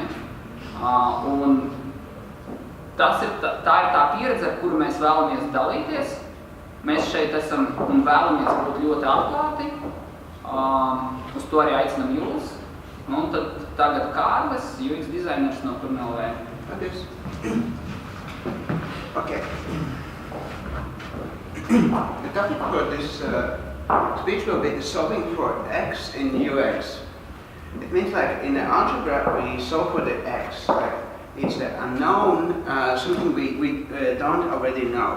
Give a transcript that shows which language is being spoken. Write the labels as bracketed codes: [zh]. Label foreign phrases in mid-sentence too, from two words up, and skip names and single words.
[lv] Un tā ir tā pieredze, ar kuru mēs vēlamies dalīties. Mēs šeit esam un vēlamies būt ļoti atklāti. Uz to arī aicinam jūs. Un tad tagad Kārlis, UX dizainers no Turnelvē. Paldies. [en] Okay. The topic for this speech will be the solving for X in UX. It means like in the algebra we solve for the X. Like it's the unknown, something we don't already know.